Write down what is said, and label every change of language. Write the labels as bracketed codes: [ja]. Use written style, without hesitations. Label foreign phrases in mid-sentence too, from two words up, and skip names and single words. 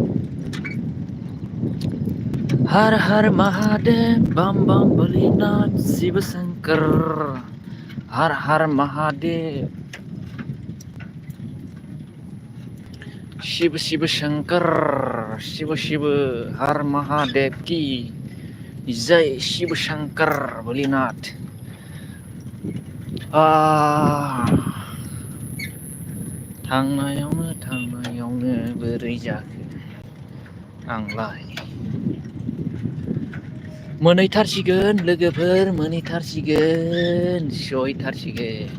[hi] हर हर महादेव बम बम भोलेनाथ शिव शंकर हर हर महादेव शिव शिव शंकर शिव शिव हर महादेव की जय शिव शंकर भोलेनाथ। [brx] थांनायावनो बोरै जाखो आंलाय। मोनहैथारसिगोन लोगोफोर मोनहैथारसिगोन सहैथारसिगोन।